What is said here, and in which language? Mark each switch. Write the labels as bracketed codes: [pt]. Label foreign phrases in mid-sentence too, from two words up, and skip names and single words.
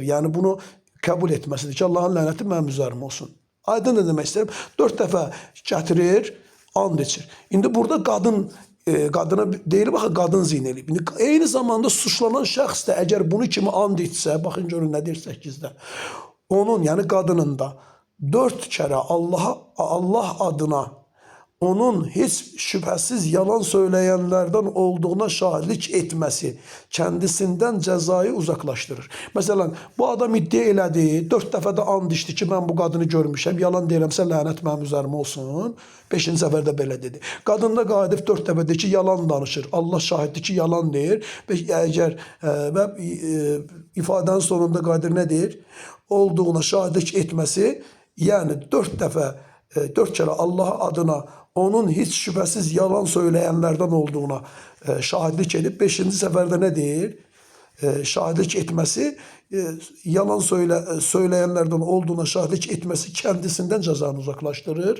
[az] Yəni bunu qəbul etməsidir ki, Allahın lənəti mənim üzərimə olsun. Aydın ne demək istəyirəm? 4 dəfə gətirir, and içir. İndi burada qadına deyil, baxın, qadın zina eləyib. İndi eyni zamanda suçlanan şəxs də əgər bunu kimi and içsə, baxın görün nə deyir 8-də. Onun, yəni qadının da [tr] dört kere Allah adına onun hiç şüphesiz yalan söyleyenlerden olduğuna şahitlik etmesi kendisinden cezayı uzaklaştırır. [az] Mesela bu adam iddia elədi, 4 dəfə də and içdi ki, [tr] ben bu kadını [az] görmüşəm, yalan deyirəmsə lənət mənim üzərimə olsun. 5-ci səfərdə belə dedi. Qadın da qayıdıb 4 dəfə ki, yalan danışır. Allah şahiddir ki, yalan deyir. Və əgər ifadənin sonunda qayıdır nə deyir? Olduğuna şahidlik etməsi, yəni 4 dəfə [tr] 4 kere Allah adına onun hiç şüphesiz yalan söyleyenlerden olduğuna şahitlik edip 5. seferde ne değil? Şahitlik etmesi, yalan söyleyenlerden olduğuna şahitlik etmesi kendisinden cezanı uzaklaştırır.